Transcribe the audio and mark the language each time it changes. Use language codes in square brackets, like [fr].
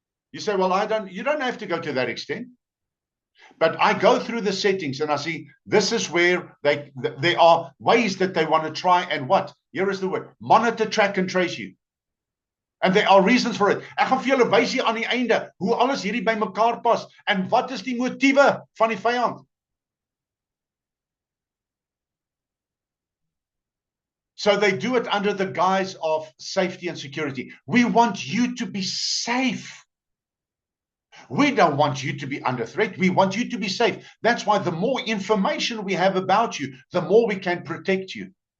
[en] You say, well, you don't have to go to that extent. But I go through the settings and I see this is where there are ways that they want to try and what? Here is the word, monitor, track and trace you. And there are reasons for it. [af] Ek gaan vir julle wys hier aan die einde hoe alles hierdie by mekaar pas en wat is die motiewe van die vyand. [en] So they do it under the guise of safety and security. We want you to be safe. We don't want you to be under threat. We want you to be safe. That's why the more information we have about you, the more we can protect you.